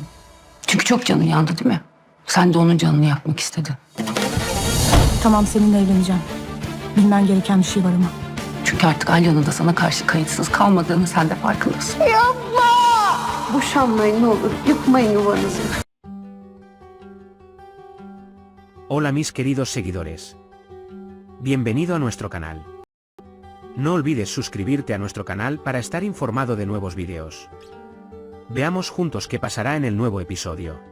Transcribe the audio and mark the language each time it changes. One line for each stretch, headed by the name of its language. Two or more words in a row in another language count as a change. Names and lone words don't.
Turkish: Çünkü çok canın yandı değil mi? Sen de onun canını yakmak istedin. Tamam, seninle evleneceğim. Bilmen gereken bir şey var ama. Çünkü artık Alya'nın da sana karşı kayıtsız kalmadığını sen de farkındasın. Yapma! Boşanmayın ne olur, yıkmayın yuvanızı.
Spanish: Hola mis queridos seguidores. Bienvenido a nuestro canal. No olvides suscribirte a nuestro canal para estar informado de nuevos videos. Veamos juntos qué pasará en el nuevo episodio.